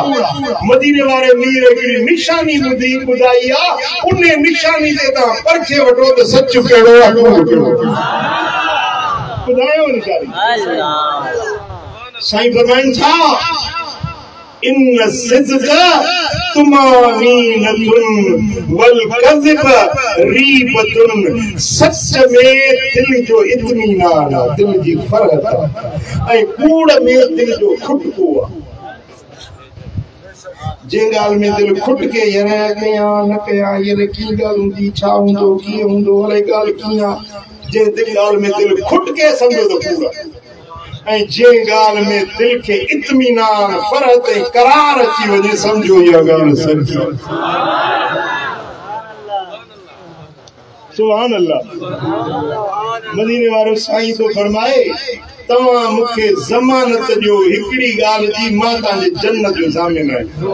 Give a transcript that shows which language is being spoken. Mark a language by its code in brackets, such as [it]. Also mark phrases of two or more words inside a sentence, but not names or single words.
[sd] मदीने वारे मीर हिकिड़ी निशानी ॿुधाई आहे, उन निशानी ते तव्हां परखे वठो त सच कहिड़ो आहे कूड़ कहिड़ो। ॿुधायो निशानी। साईं फरमाइनि था [ar] إن الصدق طمأنينة والكذب ريبة. [sd] सच में दिल जो इत्मीनान आहे, दिल जी फरहत आहे, ऐं कूड़ में दिल जो खुटको आहे। जे ॻाल्हि में दिल खुट के यार कयां न कयां यार की ॻाल्हि हूंदी छा हूंदो कीअं हूंदो अलाए ॻाल्हि कीअं आहे, जे ॻाल्हि में दिल खुट के सम्झो त कूड़। ऐं जे ॻाल्हि में दिल खे इत्मीनान फरहत ऐं करार अची वञे सम्झो इहा ॻाल्हि सच आहे। [ar] سبحان الله. [sd] मदीने वारो साईं तो फरमाए तव्हां मूंखे ज़मानत ॾियो हिकिड़ी ॻाल्हि जी, मां तव्हांजे जन्नत जो ज़ामिन आहियां।